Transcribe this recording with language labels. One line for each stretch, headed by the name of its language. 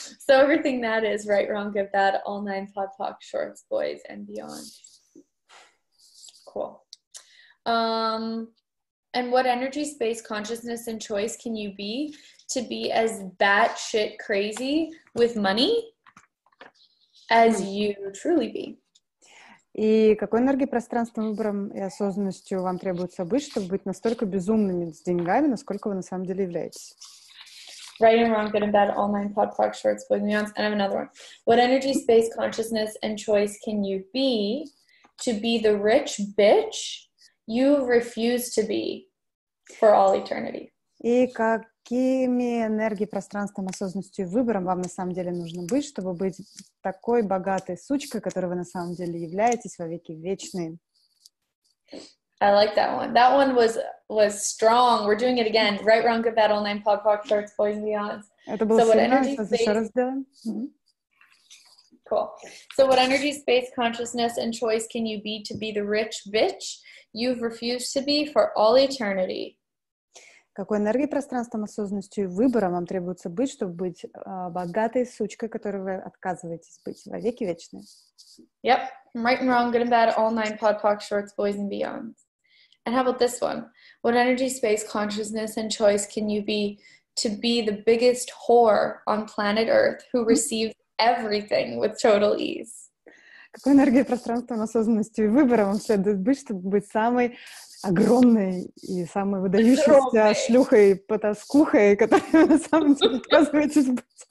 English: So everything that is right, wrong, good, bad, all nine, pod, poc, shorts, boys, and beyond. Cool. And what energy, space, consciousness, and choice can you be to be as batshit crazy with money as you truly be?
Russian: И какой энергией, пространством, выбором и осознанностью вам требуется быть, чтобы быть настолько безумными с деньгами, насколько вы на самом деле являетесь?
English: Right and wrong, good and bad, all nine, pod, poc, shorts, boys, and beyond. And I have another one. What energy, space, consciousness, and choice can you be to be the rich bitch you refuse to be for all eternity?
Russian: И какими энергией, пространством, осознанностью и выбором вам на самом деле нужно быть, чтобы быть такой богатой сучкой, которой вы на самом деле являетесь во веки вечные?
English: I like that one. That one was strong. We're doing it again. Right, wrong, good, bad, all nine, pod, poc, shorts, boys, and beyond.
Russian: Это было сильно. Сейчас еще раз сделаем.
English: Cool. So what energy, space, consciousness, and choice can you be to be the rich bitch you've refused to be for all eternity?
Russian: Какой энергией, пространством, осознанностью и выбором вам требуется быть, чтобы быть богатой сучкой, которой вы отказываетесь быть во веки вечные?
English: Yep. Right and wrong, good and bad, all nine, pod, poc, shorts, boys, and beyond. And how about this one? What energy, space, consciousness, and choice can you be to be the biggest whore on planet Earth who receives everything with total ease?
Russian: Какой энергией, пространством, осознанностью и выбором вам следует быть, чтобы быть самой огромной и самой выдающейся шлюхой-потаскухой, которой вы на самом деле отказываетесь быть?